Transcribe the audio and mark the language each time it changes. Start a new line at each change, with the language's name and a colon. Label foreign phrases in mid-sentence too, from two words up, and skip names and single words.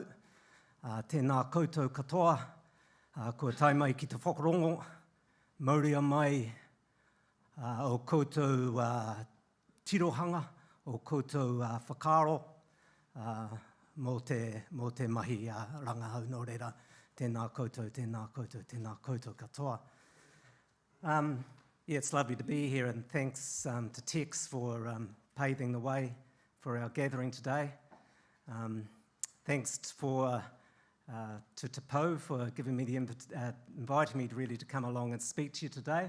Māori: Tēnā koutou katoa, kua tai mai ki te whakarongo, mauria mai o koutou tirohanga, o koutou whakaaro, mō te mahi rangahau nō reira. Tēnā koutou, tēnā koutou, tēnā koutou katoa.
English: Yeah, it's lovely to be here, and thanks to Tex for paving the way for our gathering today. Thanks to Te Pou for giving me inviting me to come along and speak to you today.